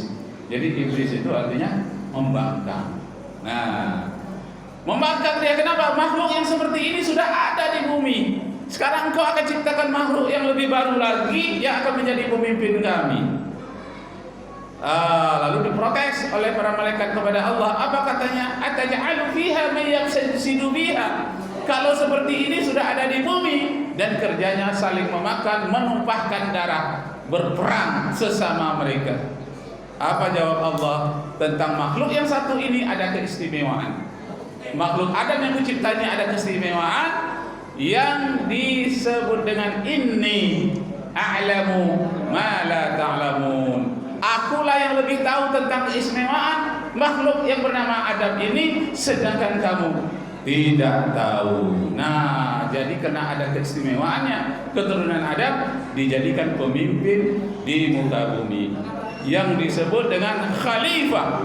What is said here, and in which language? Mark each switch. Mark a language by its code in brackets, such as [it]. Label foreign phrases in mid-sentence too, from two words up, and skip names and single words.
[id] Jadi iblis itu artinya membangkang. Nah, membangkang dia kenapa? Makhluk yang seperti ini sudah ada di bumi. Sekarang engkau akan ciptakan makhluk yang lebih baru lagi yang akan menjadi pemimpin kami. Lalu diprotes oleh para malaikat kepada Allah. Apa katanya? [ar] أتجعل فيها من يفسد بها. [id] Kalau seperti ini sudah ada di bumi dan kerjanya saling memakan, menumpahkan darah, berperang sesama mereka. Apa jawab Allah tentang makhluk yang satu ini? Ada keistimewaan. Makhluk Adam yang kuciptanya ada keistimewaan yang disebut dengan [ar] إني أعلم ما لا تعلمون. [id] Akulah yang lebih tahu tentang keistimewaan makhluk yang bernama Adam ini, sedangkan kamu tidak tahu. Nah, jadi karena ada keistimewaannya, keturunan Adam dijadikan pemimpin di muka bumi yang disebut dengan khalifah.